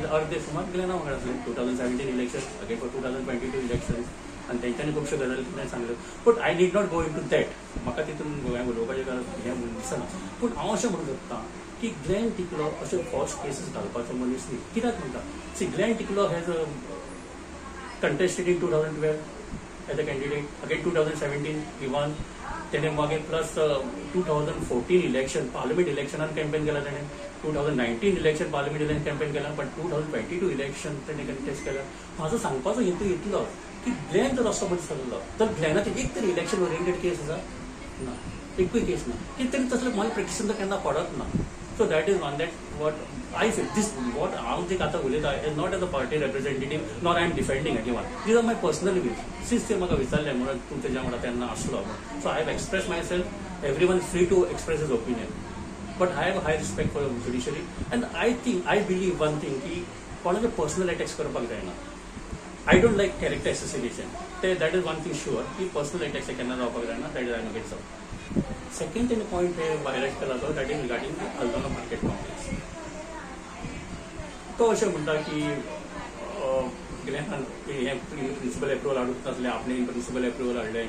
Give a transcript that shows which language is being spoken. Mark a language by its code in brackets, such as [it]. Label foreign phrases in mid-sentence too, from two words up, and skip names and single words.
[kok] अर्दे सुमार ग्लेना वांगडा आसले. 2017 [en] election again for 2022 election [kok] आनी तेंच्यांनी खुबश्यो गजाली कितें सांगल्यो. [en] But I need not go into that. [kok] म्हाका तितून उलोवपाचें कारण हें दिसना. पूण हांव अशें म्हणूं शकता की ग्लेन टिकलो अशे [en] false cases [kok] घालपाचो मनीस न्ही. कित्याक म्हणटा सी [en] ग्लेन टिकलो हॅज contested in 2012 as a candidate. Again 2017 he won. [kok] तेणे मागीर प्लस 2014 [en] election parliament [kok] इलेक्शनान कॅम्पेन केला तेणे. 2019 [en] election parliament election campaign [kok] केला. पण 2022 इलेक्शन तेणे कंटेस्ट केला. म्हाजो सांगपाचो हेतू इतलो की ग्लॅन जर असो बरें चल्लो तर ग्लॅनाचेर एक तरी [en] election oriented case [kok] आसा ना, एकूय केस ना, कितें तरी तसलें माल प्रॅक्टिसन केन्ना पडत ना. [en] so that is one that what I feel this वॉट [kok] हांव जे आतां उलयता [en] as not as a party representative nor I am defending any one. These are my personal views. [kok] सिन्स ते म्हाका विचारलें म्हणून तूं तेज्या वांगडा तेन्ना आसलो म्हणून. [en] So I have express myself. Everyone free to express his opinion. But I have high respect for judiciary. and I believe one thing [kok] की कोणाचे [en] personal attacks [kok] करपाक जायना. [en] I don't like character association. That is one thing sure [kok] की पर्सनल अटॅक्स केन्ना जावपाक जायना. [en] That is I note it's. सेकंड तेणे पॉयंट [kok] हे हायलायट केला तो [en] that is regarding Aldona market complex. [kok] तो अशें म्हणटा की हे [en] principal approval [kok] हाडूंक नासलें, आपणें [en] principal approval [kok] हाडलें.